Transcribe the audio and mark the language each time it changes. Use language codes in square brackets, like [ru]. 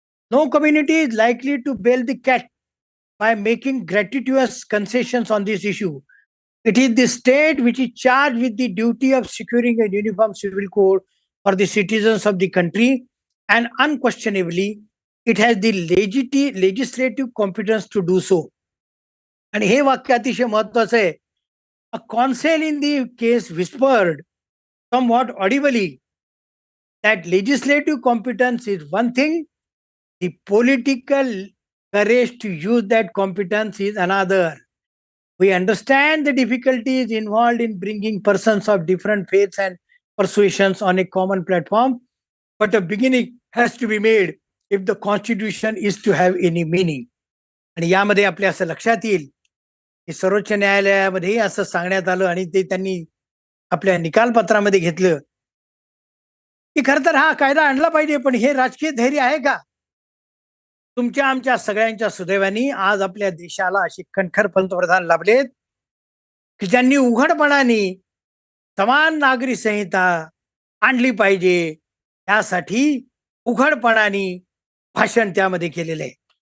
[en] No community is likely to bail the cat by making gratuitous concessions on this issue. It is the state which is charged with the duty of securing a uniform civil code for the citizens of the country, and unquestionably, it has the legislative competence to do so. [mr] आणि हे वाक्य अतिशय महत्वाचं आहे. [en] A counsel in the case whispered somewhat audibly that legislative competence is one thing, the political courage to use that competence is another. We understand the difficulties involved in bringing persons of different faiths and persuasions on a common platform, but a beginning has to be made if the constitution is to have any meaning. [mr] आणि यामध्ये आपल्या असं लक्षात येईल की सर्वोच्च न्यायालयामध्ये असं सांगण्यात आलं आणि ते त्यांनी आपल्या निकालपत्रामध्ये घेतलं की खर तर हा कायदा आणला पाहिजे, पण हे राजकीय धैर्य आहे का? तुमच्या आमच्या सगळ्यांच्या सुदैवाने आज आपल्या देशाला असे कणखर पंतप्रधान लाभलेत की ज्यांनी उघडपणाने समान नागरी संहिता आणली पाहिजे त्यासाठी उघडपणाने भाषण त्यामध्ये केलेलं आहे.